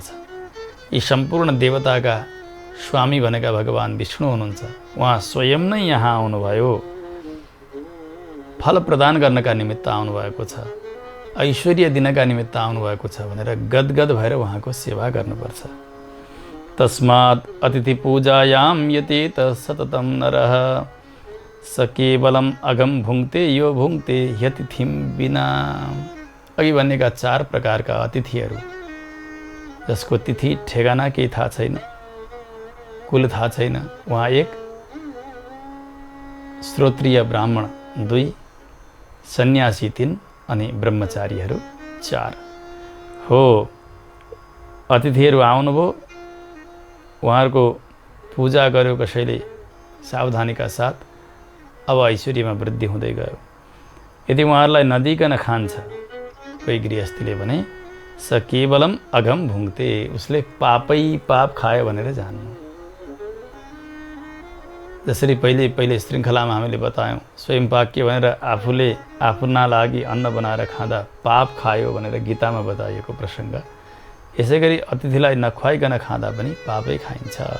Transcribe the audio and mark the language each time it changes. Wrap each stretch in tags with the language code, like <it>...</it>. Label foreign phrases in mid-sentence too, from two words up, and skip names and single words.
<ne>यी सम्पूर्ण देवताका स्वामी भनेका भगवान विष्णु हुनुहुन्छ। उहाँ स्वयं नै यहाँ आउनुभयो, फल प्रदान गर्नका निमित्त आउनुभएको छ, ऐश्वर्य दिनका निमित्त आउनुभएको छ भनेर गदगद भएर उहाँको सेवा गर्नुपर्छ।</ne> <sa>तस्मात् अतिथि पूजायां यतेत सततं नरः स केवलम अगम भुङ्क्ते यो भुङ्क्ते यतिथिम बिना।</sa> <ne>अघि भनेका 4 प्रकारका अतिथिहरू, जसको तिथि ठेगाना केही थाहा छैन, कुल थाहा छैन, उहाँ 1, श्रोत्रिय ब्राह्मण 2, सन्यासी 3 अनि ब्रह्मचारीहरू 4 हो। अतिथिहरू आउनुभयो, उहाँहरूको पूजा गर्यो कसैले सावधानीका साथ, अब ऐश्वर्यमा वृद्धि हुँदै गयो। यदि उहाँहरूलाई नदिकन खान्छ कोही गृहस्थीले भने</ne> <sa>स केवलम अघम भुङ्क्ते,</sa> <ne>उसले पापै पाप खायो भनेर जान्नु। जसरी पहिले श्रृङ्खलामा हामीले बतायौँ, स्वयं पाक्य भनेर आफूले आफ्ना लागि अन्न बनाएर खाँदा पाप खायो भनेर गीतामा बताइएको प्रसङ्ग, यसै गरी अतिथिलाई नखुवाइकन खाँदा पनि पापै खाइन्छ।</ne>